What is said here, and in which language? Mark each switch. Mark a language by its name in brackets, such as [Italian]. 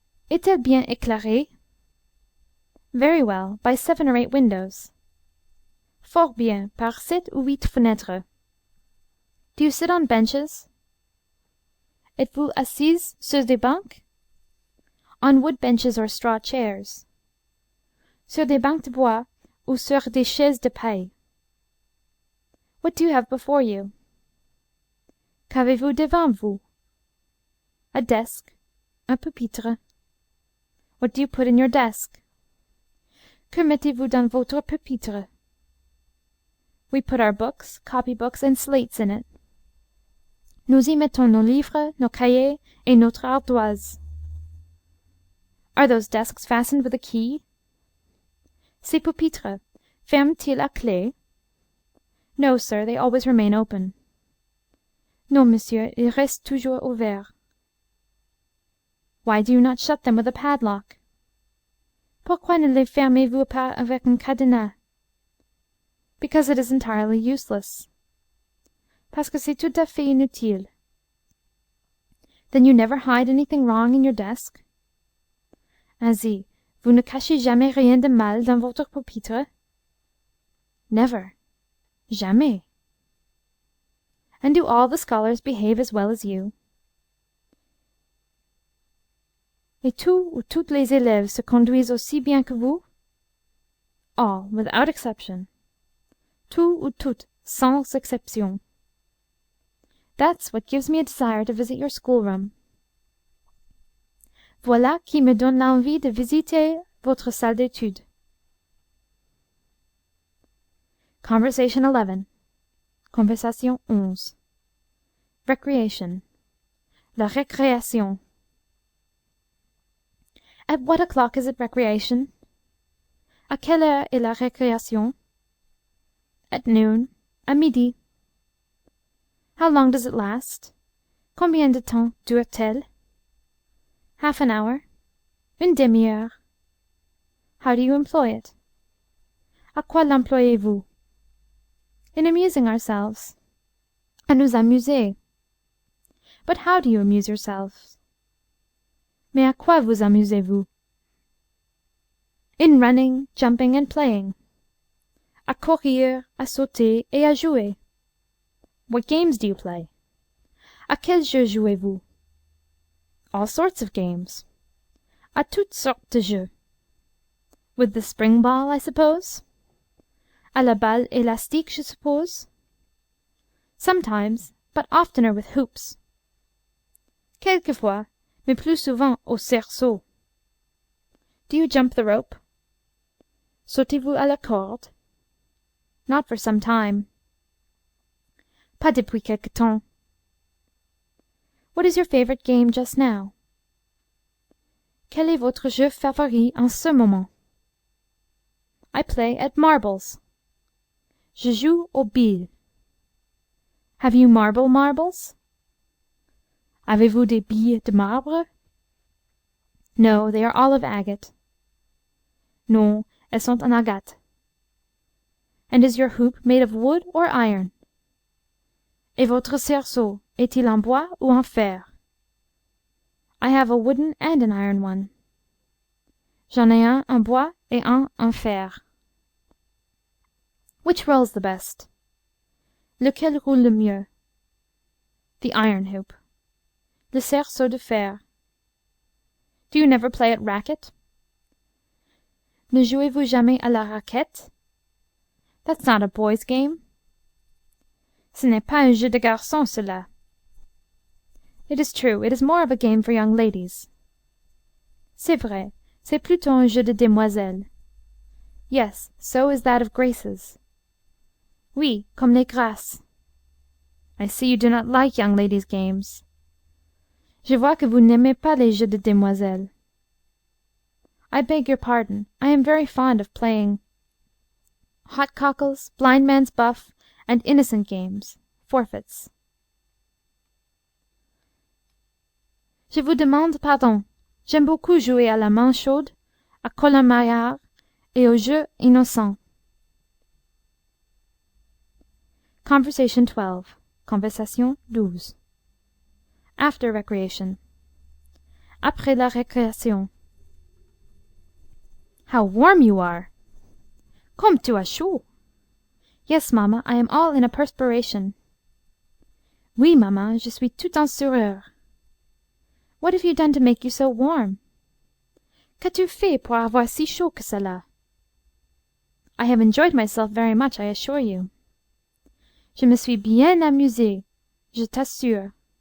[French] Est-elle bien éclairée? [English] Very well, by 7 or 8 windows. [French] Fort bien, par 7 ou 8 fenêtres. [English] Do you sit on benches? [French] Êtes-vous assise sur des bancs? [English] On wood benches or straw chairs. [French] Sur des bancs de bois ou sur des chaises de paille. [English] What do you have before you? [French] Qu'avez-vous devant vous? [English] A desk, [French] un pupitre. [English] What do you put in your desk? [French] Que mettez-vous dans votre pupitre? [English] We put our books, copybooks, and slates in it. [French] Nous y mettons nos livres, nos cahiers, et notre ardoise. [English] Are those desks fastened with a key? [French] Ces pupitres, ferment-ils à clé? [English] No, sir, they always remain open. [French] Non, monsieur, ils restent toujours ouverts. [English] Why do you not shut them with a padlock? [French] Pourquoi ne les fermez-vous pas avec un cadenas? [English] Because it is entirely useless. [French] Parce que c'est tout à fait inutile. [English] Then you never hide anything wrong in your desk? [French] Ainsi, vous ne cachez jamais rien de mal dans votre pupitre? [English] Never. [French] Jamais. [English] And do all the scholars behave as well as you? [French] Et tous ou toutes les élèves se conduisent aussi bien que vous? [English] All, without exception. [French] Tous ou toutes, sans exception. [English] That's what gives me a desire to visit your schoolroom. [French] Voilà qui me donne l'envie de visiter votre salle d'études. [English] Conversation 11. Conversation 11. Recreation. [French] La récréation. [English] At what o'clock is it recreation? [French] À quelle heure est la récréation? [English] At noon. [French] À midi. [English] How long does it last? [French] Combien de temps dure-t-elle? [English] Half an hour. [French] Une demi-heure. [English] How do you employ it? [French] À quoi l'employez-vous? [English] In amusing ourselves. [French] À nous amuser. [English] But how do you amuse yourselves? [French] Mais à quoi vous amusez-vous? [English] In running, jumping, and playing. [French] À courir, à sauter et à jouer. [English] What games do you play? [French] À quels jeux jouez-vous? [English] All sorts of games. [French] À toutes sortes de jeux. [English] With the spring ball, I suppose? [French] À la balle élastique, je suppose? [English] Sometimes, but oftener with hoops. [French] Quelquefois, mais plus souvent au cerceau. [English] Do you jump the rope? [French] Sautez-vous à la corde? [English] Not for some time. [French] Pas depuis quelque temps. [English] What is your favorite game just now? [French] Quel est votre jeu favori en ce moment? [English] I play at marbles. [French] Je joue aux billes. [English] Have you marbles? [French] Avez-vous des billes de marbre? [English] No, they are all of agate. [French] Non, elles sont en agate. [English] And is your hoop made of wood or iron? [French] Et votre cerceau est-il en bois ou en fer? [English] I have a wooden and an iron one. [French] J'en ai un en bois et un en fer. [English] Which rolls the best? [French] Lequel roule le mieux? [English] The iron hoop. [French] Le cerceau de fer. [English] Do you never play at racket? [French] Ne jouez-vous jamais à la raquette? [English] That's not a boy's game. [French] Ce n'est pas un jeu de garçon, cela. [English] It is true, it is more of a game for young ladies. [French] C'est vrai, c'est plutôt un jeu de demoiselles. [English] Yes, so is that of graces. [French] Oui, comme les grâces. [English] I see you do not like young ladies' games. [French] Je vois que vous n'aimez pas les jeux de demoiselles. [English] I beg your pardon. I am very fond of playing hot cockles, blind man's buff, and innocent games, forfeits. [French] Je vous demande pardon. J'aime beaucoup jouer à la main chaude, à colin-maillard et aux jeux innocents. [English] Conversation 12. Conversation 12. After recreation. [French] Après la récréation. [English] How warm you are! [French] Comme tu as chaud! [English] Yes, mamma, I am all in a perspiration. [French] Oui, maman, je suis tout en sueur. [English] What have you done to make you so warm? [French] Qu'as-tu fait pour avoir si chaud que cela? [English] I have enjoyed myself very much, I assure you. [French] Je me suis bien amusée, je t'assure.